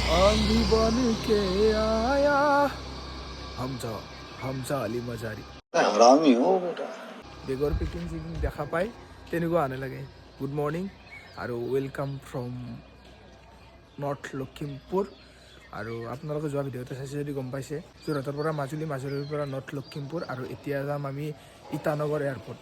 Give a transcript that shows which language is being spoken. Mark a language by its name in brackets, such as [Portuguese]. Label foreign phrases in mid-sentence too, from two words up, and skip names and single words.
[Hindi] आंधी बन के आया हमजा हमजा আলি মাজারি हरामी हो बेटा [Assamese] বেগৰ পেকিং চেকিং দেখা পাই তেনেকুৱা আনে লাগে। [English] good morning আৰু welcome from North Lakhimpur. [Assamese] আৰু আপোনালোকে যোৱা ভিডিঅ'তে চাইছে যদি গম পাইছে, যোৰহাটৰ পৰা মাজুলী, মাজুলীৰ পৰা নৰ্থ লখিমপুৰ, আৰু এতিয়া যাম আমি ইটানগৰ এয়াৰপৰ্ট।